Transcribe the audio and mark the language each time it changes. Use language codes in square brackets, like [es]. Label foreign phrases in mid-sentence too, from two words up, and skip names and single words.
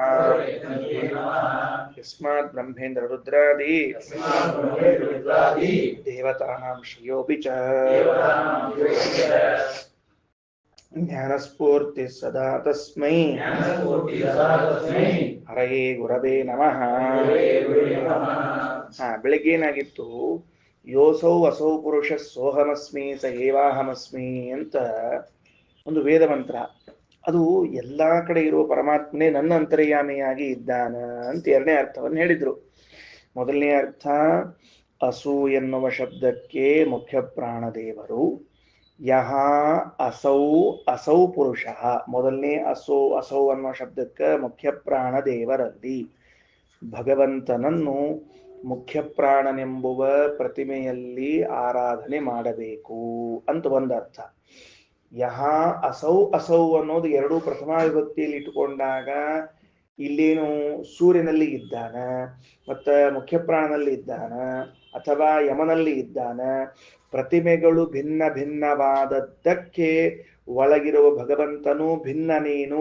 [sa] यस्मात् ब्रह्मेन्द्र रुद्रादि देवतानां श्रियोऽपि च ज्ञानस्फूर्तिः सदा तस्मै हरये गुरवे नमः। [kn] ಬೆಳಿಗ್ಗೆ ಏನಾಗಿತ್ತು? [sa] ಯೋಸೌ ಅಸೌ ಪುರುಷ ಸೋಹಮಸ್ಮಿ ಸ ಏವಾಹಮಸ್ಮಿ [kn] ಅಂತ ಒಂದು ವೇದ ಮಂತ್ರ. ಅದು ಎಲ್ಲಾ ಕಡೆ ಇರುವ ಪರಮಾತ್ಮನೇ ನನ್ನ ಅಂತರ್ಯಾಮಿಯಾಗಿ ಇದ್ದಾನ ಅಂತ ಎರಡನೇ ಅರ್ಥವನ್ನು ಹೇಳಿದ್ರು. ಮೊದಲನೇ ಅರ್ಥ, ಅಸು ಎನ್ನುವ ಶಬ್ದಕ್ಕೆ ಮುಖ್ಯ ಪ್ರಾಣದೇವರು. [sa] ಯಹ ಅಸೌ ಅಸೌ ಪುರುಷ, [kn] ಮೊದಲನೇ ಅಸೌ ಅನ್ನುವ ಶಬ್ದಕ್ಕೆ ಮುಖ್ಯ ಪ್ರಾಣದೇವರಲ್ಲಿ ಭಗವಂತನನ್ನು ಮುಖ್ಯ ಪ್ರಾಣನೆಂಬುವ ಪ್ರತಿಮೆಯಲ್ಲಿ ಆರಾಧನೆ ಮಾಡಬೇಕು ಅಂತ ಒಂದರ್ಥ. [sa] ಯಹ ಅಸೌ ಅಸೌ [kn] ಅನ್ನೋದು ಎರಡೂ ಪ್ರಥಮ ವಿಭಕ್ತಿಯಲ್ಲಿ ಇಟ್ಟುಕೊಂಡಾಗ ಇಲ್ಲೇನು ಸೂರ್ಯನಲ್ಲಿ ಇದ್ದಾನ, ಮತ್ತ ಮುಖ್ಯ ಪ್ರಾಣನಲ್ಲಿ ಇದ್ದಾನ, ಅಥವಾ ಯಮನಲ್ಲಿ ಇದ್ದಾನ. ಪ್ರತಿಮೆಗಳು ಭಿನ್ನ ಭಿನ್ನವಾದದ್ದಕ್ಕೆ ಒಳಗಿರುವ ಭಗವಂತನು ಭಿನ್ನನೇನು?